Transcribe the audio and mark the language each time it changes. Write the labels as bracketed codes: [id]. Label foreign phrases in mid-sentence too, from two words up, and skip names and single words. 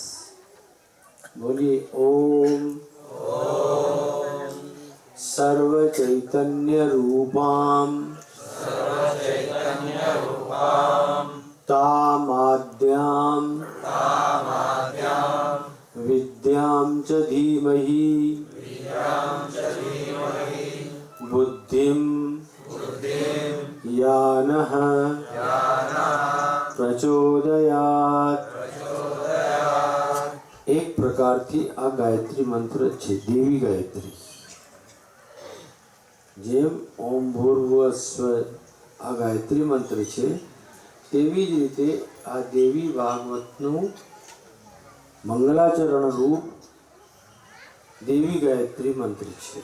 [sa] બોલીએ ઓમ સર્વ ચૈતન્ય રૂપામ તામાદ્યામ વિદ્યામ ચ ધીમહિ बुद्धिं यानः प्रचोदयात्. [gu] એક પ્રકારથી આ ગાયત્રી મંત્ર છે, દેવી ગાયત્રી. જેમ [sa] ઓમ ભૂર્ભુવઃ સ્વઃ [gu] આ ગાયત્રી મંત્ર છે, તેવી જ રીતે આ દેવી ભાગવતનું મંગલાચરણ રૂપ દેવી ગાયત્રી મંત્ર છે.